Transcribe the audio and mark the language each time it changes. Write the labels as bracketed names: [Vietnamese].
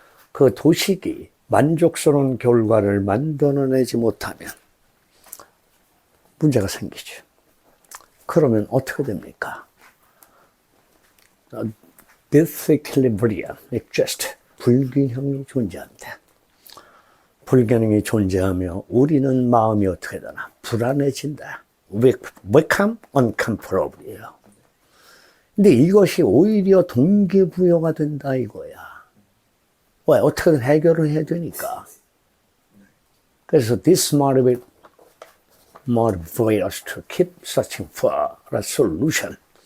[Korean] 그 도식이 만족스러운 결과를 만들어내지 못하면 문제가 생기죠. 그러면 어떻게 됩니까? [English] Disequilibrium exists. [Korean] 불균형이 존재한다. 불균형이 존재하며 우리는 마음이 어떻게 되나? 불안해진다. [English] become uncomfortable이에요. [Korean] 근데 이것이 오히려 동기부여가 된다 이거야. 왜? 어떻게든 해결을 해야 되니까. [English] 그래서 this motivate us to keep searching for a solution.